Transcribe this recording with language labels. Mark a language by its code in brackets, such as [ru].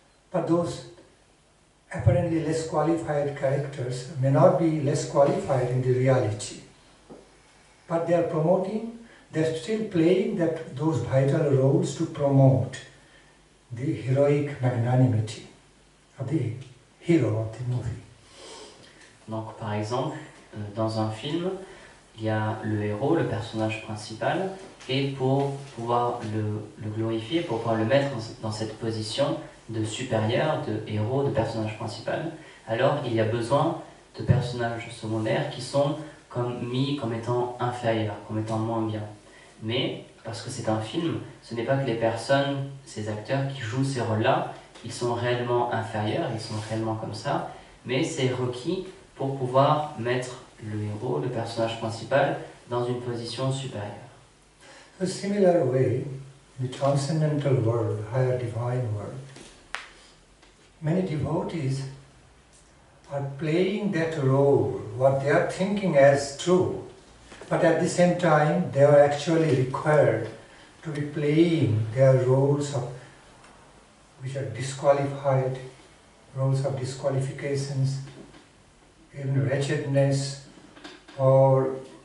[en] But those apparently less qualified characters may not be less qualified in the reality. But they are promoting, they are still playing those vital roles to promote the heroic magnanimity of the hero of the movie. [fr] Donc par exemple, dans un film, il y a le héros, le personnage principal, et pour pouvoir le glorifier, pour pouvoir le mettre dans cette position de supérieur, de héros, de personnage principal, alors il y a besoin de personnages secondaires qui sont mis comme étant inférieurs, comme étant moins bien. Mais, parce que c'est un film, ce n'est pas que les personnes, ces acteurs qui jouent ces rôles-là, ils sont réellement inférieurs, ils sont réellement comme ça, mais c'est requis pour pouvoir mettre le héros, le personnage principal, dans une position supérieure. [en] A similar way, the transcendental world, higher divine world, many devotees are playing that role, what they are thinking as true, but at the same time they are actually required to be playing their roles which are disqualified, roles of disqualifications, even wretchedness, or